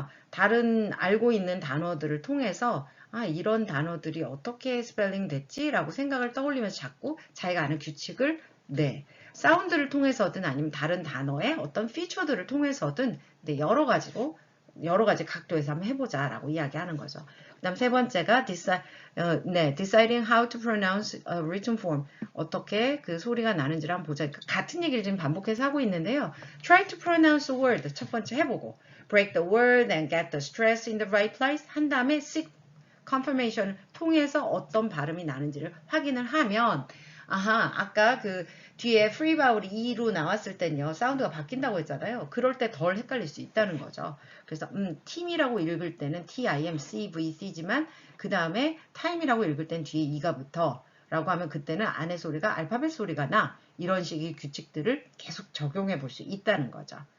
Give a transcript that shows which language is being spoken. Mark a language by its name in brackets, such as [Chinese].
[Korean] 다른 알고 있는 단어들을 통해서 이런 단어들이 어떻게 스펠링 됐지? 라고 생각을 떠올리면서 자꾸 자기가 아는 규칙을 사운드를 통해서든 아니면 다른 단어의 어떤 피처들을 통해서든 여러 가지 각도에서 한번 해보자 라고 이야기하는 거죠. 그 다음 세 번째가 [English] deciding how to pronounce a written form. [Korean] 어떻게 그 소리가 나는지를 한번 보자. 같은 얘기를 지금 반복해서 하고 있는데요. [English] Try to pronounce a word. [Korean] 첫 번째 해보고 [English] break the word and get the stress in the right place. [Korean] 한 다음에 [English] seek confirmation [Korean] 통해서 어떤 발음이 나는지를 확인을 하면 아까 그 뒤에 free vowel이 E로 나왔을 땐요. 사운드가 바뀐다고 했잖아요. 그럴 때 덜 헷갈릴 수 있다는 거죠. 그래서 team이라고 읽을 때는 TIMCVC지만 그 다음에 time이라고 읽을 땐 뒤에 E가 붙어 라고 하면 그때는 안의 소리가 알파벳 소리가 나 이런 식의 규칙들을 계속 적용해 볼 수 있다는 거죠.